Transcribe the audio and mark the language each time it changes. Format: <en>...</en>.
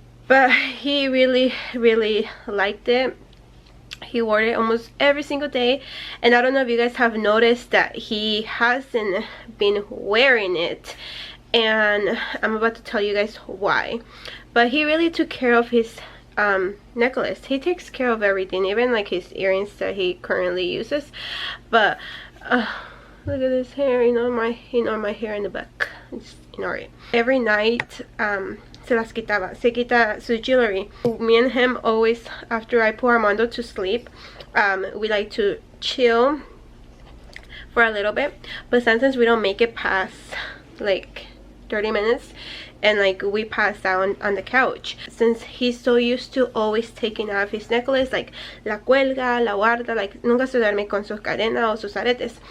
<en>But he really liked it. He wore it almost every single day, and I don't know if you guys have noticed that he hasn't been wearing it, and I'm about to tell you guys why. But he really took care of his necklace. He takes care of everything, even like his earrings that he currently uses. But look at this hair. You know my hair in the back. Just ignore it. Every night</en> <es>se las quitaba. Se quita su jewelry.</es> <en>Me and him always, after I put Armando to sleep, we like to chill for a little bit, but sometimes we don't make it past like 30 minutes, and like we pass out on the couch, since he's so used to always taking off his necklace, like</en> <es>la cuelga, la guarda,</es> <en>like</en> <es>nunca se duerme con sus cadenas o sus aretes.</es>